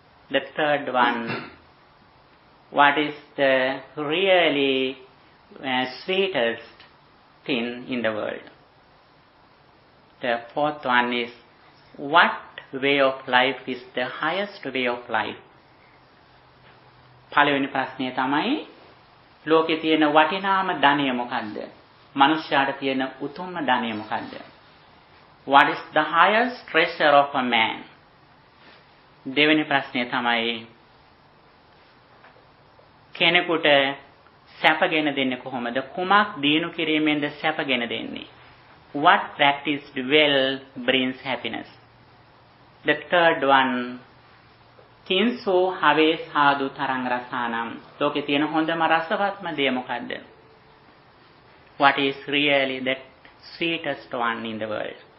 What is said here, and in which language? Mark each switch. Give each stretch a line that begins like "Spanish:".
English: The third one, what is the really sweetest thing in the world? The fourth one is, what way of life is the highest way of life?
Sinhala: පළවෙනි ප්‍රශ්නය තමයි, ලෝකේ තියෙන වටිනාම ධනය මොකද්ද? මනුෂ්‍යයාට තියෙන උතුම්ම ධනය මොකද්ද?
English: What is the highest treasure of a man?
Sinhala: දෙවෙනි ප්‍රශ්නය තමයි, කෙනෙකුට සැපගෙන දෙන්නේ කොහොමද? කුමක් දිනු කිරීමෙන්ද සැපගෙන දෙන්නේ?
English: What practiced well brings happiness? The third one,
Pali: Kinso have sadhu tarang rasanam.
Sinhala: ලෝකේ තියෙන හොඳම රසවත්ම දේ මොකද්ද?
English: What is really the sweetest one in the world?